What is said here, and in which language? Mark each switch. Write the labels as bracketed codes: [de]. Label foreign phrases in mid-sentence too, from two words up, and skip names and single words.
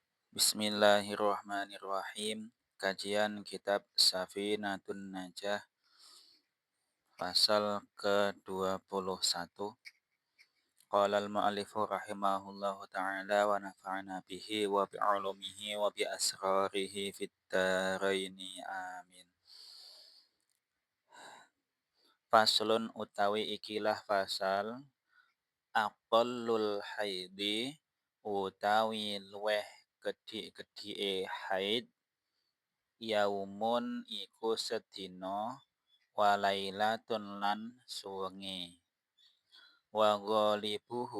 [id] Bismillahirrahmanirrahim. Kajian kitab Safinatun Najah pasal ke-21. [ar] قال المؤلف رحمه الله تعالى ونفعنا به وبعلومه وبأسراره في الدارين آمين. [jv] Faslun utawi ikilah fasal [ar] أقل الحيض [jv] utawi luweh gedhi-gedhike haid yaumun iku sedina walailatun lan suwengi [ar] وغالبه